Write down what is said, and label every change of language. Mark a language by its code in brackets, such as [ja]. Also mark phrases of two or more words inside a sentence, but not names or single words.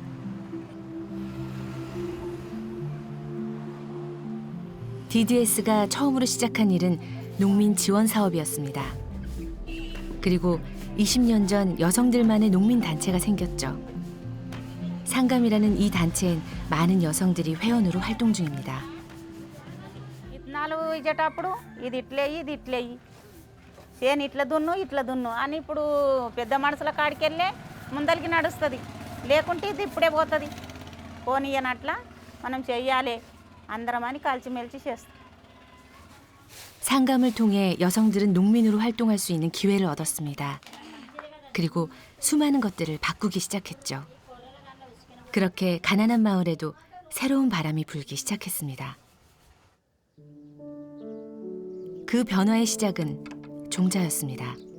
[ko] DDS가 처음으로 시작한 일은 농민 지원 사업이었습니다. 그리고 20년 전 여성들만의 농민 단체가 생겼죠. 상감이라는 이 단체엔 많은 여성들이 회원으로 활동 중입니다. [te] ఇత్తనాలు ఇచ్చేటప్పుడు ఇది ఇట్లేయి చేను ఇట్లా దున్ను అని ఇప్పుడు పెద్ద మనుషుల కాడికి వెళ్ళే ముందరికి నడుస్తుంది లేకుంటే ఇది ఇప్పుడే పోతుంది పోనీయనట్లా మనం చెయ్యాలి అందరం అని కలిసిమెలిసి చేస్తాం [ko] 상감을 통해 여성들은 농민으로 활동할 수 있는 기회를 얻었습니다. 그리고 수많은 것들을 바꾸기 시작했죠. 그렇게 가난한 마을에도 새로운 바람이 불기 시작했습니다. 그 변화의 시작은 종자였습니다.